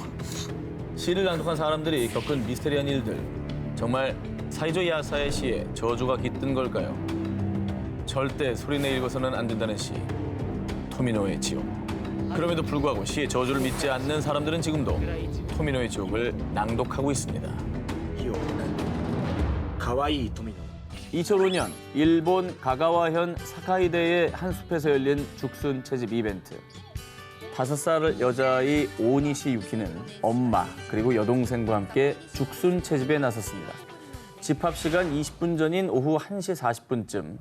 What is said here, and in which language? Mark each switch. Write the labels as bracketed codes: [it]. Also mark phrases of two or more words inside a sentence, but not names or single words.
[ko] 시를 낭독한 사람들이 겪은 미스테리한 일들. 정말 사이조 야사의 시에 저주가 깃든 걸까요? 절대 소리내 읽어서는 안 된다는 시. 토미노의 지옥. 그럼에도 불구하고 시의 저주를 믿지 않는 사람들은 지금도 토미노의 지옥을 낭독하고 있습니다. [ja] かわいい富野 [ko] 2005년 일본 가가와현 사카이데의 한 숲에서 열린 죽순 채집 이벤트. 5살 여자아이 오니시 유키는 엄마 그리고 여동생과 함께 죽순 채집에 나섰습니다. 집합 시간 20분 전인 오후 1시 40분쯤